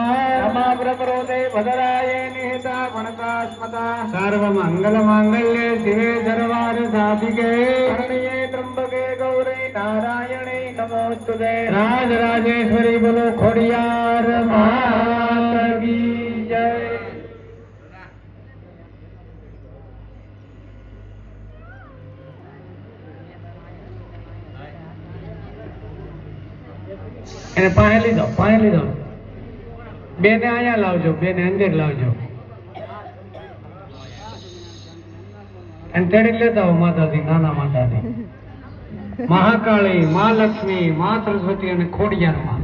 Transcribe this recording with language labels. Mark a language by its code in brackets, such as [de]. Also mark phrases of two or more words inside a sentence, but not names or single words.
[sa] नमः प्रपरोदे भद्राय निहिता गणकास्मता सर्वमङ्गलमाङ्गल्ये शिवे सर्वार्थ साधिके शरण्ये त्र्यंबके गौरी नारायणे नमोस्तुते [hi] राजराजेश्वरी बोलो खोडियार माता की जय। [gu] એને પાસે લીધો બેને અહીંયા લાવજો, બેને અંદર લાવજો અને તેડી લેતા હો માતાજી, નાના માતાજી, મહાકાળી, મા લક્ષ્મી, મા સરસ્વતી અને ખોડિયાર માં.